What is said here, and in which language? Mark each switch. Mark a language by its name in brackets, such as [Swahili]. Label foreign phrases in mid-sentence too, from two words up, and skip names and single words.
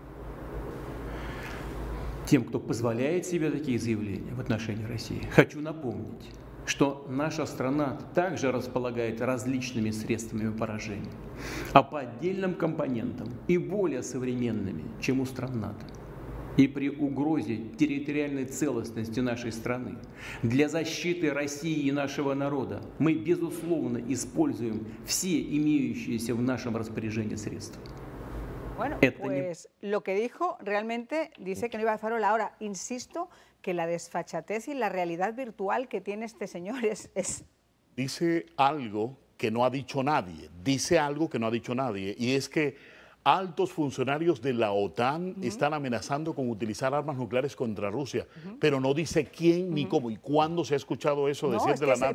[Russian] Тем, кто позволяет себе такие заявления в отношении России, хочу напомнить, что наша страна также располагает различными средствами поражения, а по отдельным компонентам и более современными, чем у стран НАТО. И при угрозе территориальной целостности нашей страны для защиты России и нашего народа мы, безусловно, используем все имеющиеся в нашем распоряжении средства. [Spanish] Bueno, pues lo que dijo realmente dice que no iba de farol. Ahora, insisto que la desfachatez y la realidad virtual que tiene este señor es... Dice algo que no ha dicho nadie, y es que altos funcionarios de la OTAN están amenazando con utilizar armas nucleares contra Rusia, pero no dice quién, ni cómo, y cuándo se ha escuchado eso decir de la NATO.